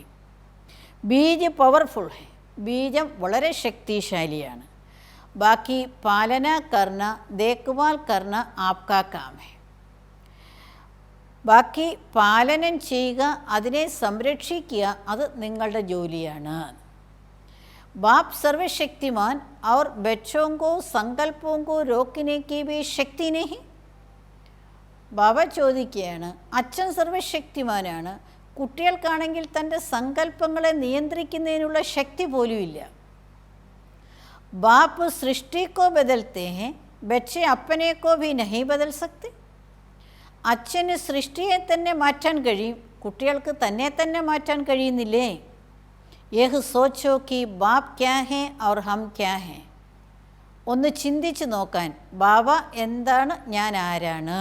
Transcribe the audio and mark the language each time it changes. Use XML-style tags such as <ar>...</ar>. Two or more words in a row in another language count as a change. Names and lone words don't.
<hi>बीज पावरफुल है.</hi> <ml>ബീജം വളരെ ശക്തിശാലിയാണ്.</ml> <hi>बाकी पालना करना देखभाल करना आपका काम है.</hi> <ml>ബാക്കി പാലനം ചെയ്യുക, അതിനെ സംരക്ഷിക്കുക, അത് നിങ്ങളുടെ ജോലിയാണ്.</ml> <hi>बाप सर्वशक्तिमान और बच्चों को संकल्पों को रोकने की भी शक्ति नहीं.</hi> <ml>ബാബ ചോദിക്കുകയാണ്, അച്ഛൻ സർവശക്തിമാനാണ്, കുട്ടികൾക്കാണെങ്കിൽ തൻ്റെ സങ്കല്പങ്ങളെ നിയന്ത്രിക്കുന്നതിനുള്ള ശക്തി പോലുമില്ല.</ml> <hi>बाप सृष्टि को बदलते हैं, बच्चे अपने को भी नहीं बदल सकते.</hi> <ml>അച്ഛന് സൃഷ്ടിയെ തന്നെ മാറ്റാൻ കഴിയും, കുട്ടികൾക്ക് തന്നെ മാറ്റാൻ കഴിയുന്നില്ലേ?</ml> <hi>यह सोचो कि बाप क्या है और हम क्या है.</hi> <ml>ഒന്ന് ചിന്തിച്ച് നോക്കാൻ, ബാബ എന്താണ്, ഞാൻ ആരാണ്.</ml>